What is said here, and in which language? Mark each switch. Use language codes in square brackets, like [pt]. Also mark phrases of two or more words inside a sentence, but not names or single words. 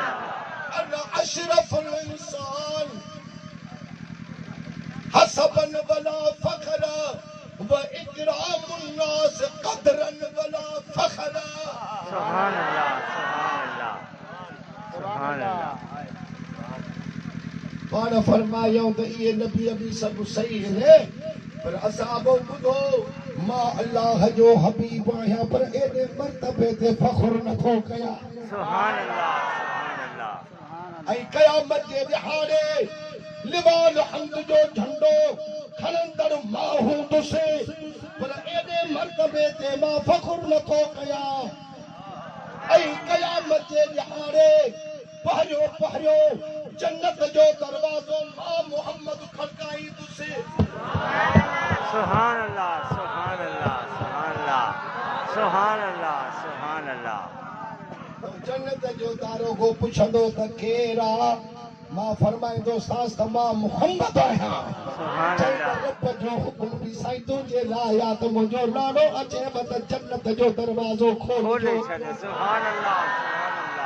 [ar] أنا أشرف الإنسان حسبا ولا فخر وإكرام الناس قدرا ولا فخر. سبحان الله، سبحان الله، سبحان الله. [sd] पाण फरमायो त इहे नबी बि सभु सही आहिनि। पर असां ॿुधो, मां अल्लाह जो हबीब आहियां पर एॾे मर्तबे ते फ़ख्रु नथो कयां [ar] سبحان الله سبحان الله [sd] ऐं क़यामत जे ॾिहाड़े [ar] لواء الحمد [sd] जो झंडो खणंदड़ मां हूंदुसि पर एॾे मर्तबे ते मां फ़ख्रु नथो कयां ऐं क़यामत जे ॾिहाड़े पहिरियों पहिरियों जन्नत जो दरवाज़ो मां मोहम्मद खड़काईंदुसि [ar] سبحان الله سبحان الله سبحان الله سبحان الله سبحان الله [sd] जन्नत जो दारोगो पुछंदो त केरु आहे मां फरमाईंदो सास त मां मोहम्मद आहियां [ar] سبحان الله [sd] रब जो हुकुम बि साईं तुंहिंजे लाइ आहे त मुंहिंजो नालो अचेव त जन्नत जो दरवाज़ो खोले खोलिजो छॾे [ar] سبحان الله سبحان الله